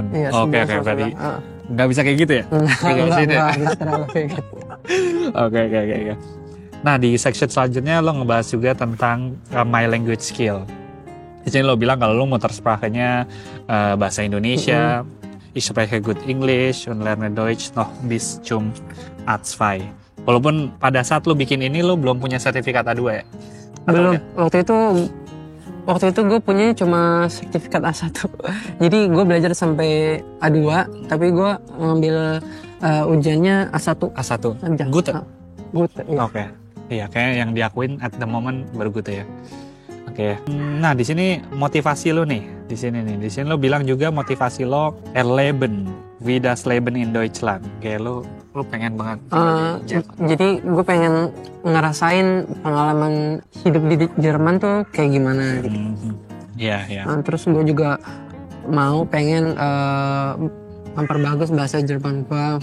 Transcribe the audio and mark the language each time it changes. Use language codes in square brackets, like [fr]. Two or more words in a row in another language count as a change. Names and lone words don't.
[id] Iya, Oke, berarti nggak bisa kayak gitu ya? Nggak terlalu kayak gitu. Oke. Nah, di section selanjutnya lo ngebahas juga tentang [en] my language skill. [id] Di sini lo bilang kalau lo muttersprachenya bahasa Indonesia, [de] ich spreche gut English und lerne Deutsch noch bis zum A2. [id] Walaupun pada saat lo bikin ini lo belum punya sertifikat A2 ya? Belum. Waktu itu gue punya cuma sertifikat A1. Jadi gue belajar sampai A2, tapi gue ngambil ujiannya A1. Good. Iya. Oke. Iya, kayak yang diakuin [en] at the moment [id] baru good ya. Oke. Nah, di sini motivasi lo nih. Di sini lo bilang juga motivasi lo [de] erleben, wie das Leben in Deutschland. [id] Kayak lo pengen banget. Jadi gue pengen ngerasain pengalaman hidup di Jerman tuh kayak gimana gitu. Iya. Terus gue juga pengen memperbagus bahasa Jerman gue.